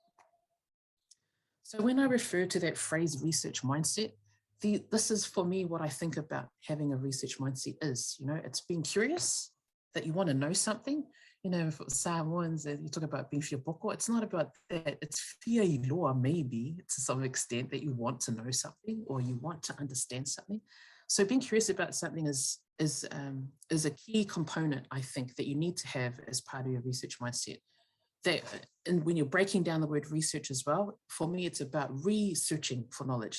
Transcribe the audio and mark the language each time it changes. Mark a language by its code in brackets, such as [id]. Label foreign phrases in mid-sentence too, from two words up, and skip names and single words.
[en] So when I refer to that phrase research mindset, this is for me what I think about having a research mindset is. You know, it's being curious, that you want to know something. you know, for Samoans, you talk about being whiapoko, it's not about that. [sm] It's whia I loa, [en] maybe to some extent, that you want to know something or you want to understand something. So being curious about something is a key component, I think, that you need to have as part of your research mindset. That, and when you're breaking down the word research as well, for me, it's about researching for knowledge.